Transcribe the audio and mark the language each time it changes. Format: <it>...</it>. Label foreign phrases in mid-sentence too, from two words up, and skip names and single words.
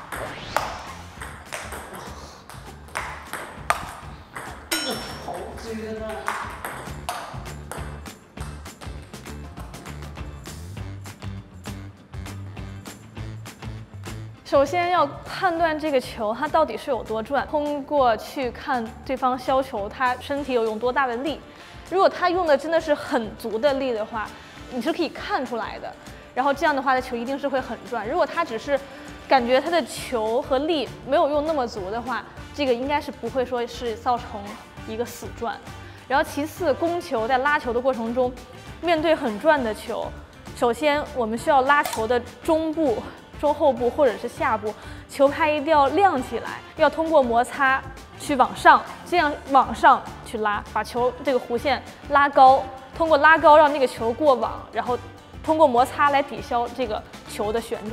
<zh>好絕啊！首先要判斷這個球它到底是有多轉，通過去看對方削球，他身體有用多大的力。如果他用的真的是很足的力的話，你是可以看出來的。然後這樣的話，的球一定是會很轉。如果他只是感覺他的球和力沒有用那麼足的話，這個應該是不會說是造成一個死轉。然後其次，攻球在拉球的過程中，面對很轉的球，首先我們需要拉球的中部、中後部或者是下部，球拍一定要亮起來，要通過摩擦去往上，這樣往上去拉，把球這個弧線拉高，通過拉高讓那個球過網，然後通過摩擦來抵消這個球的旋轉。</zh>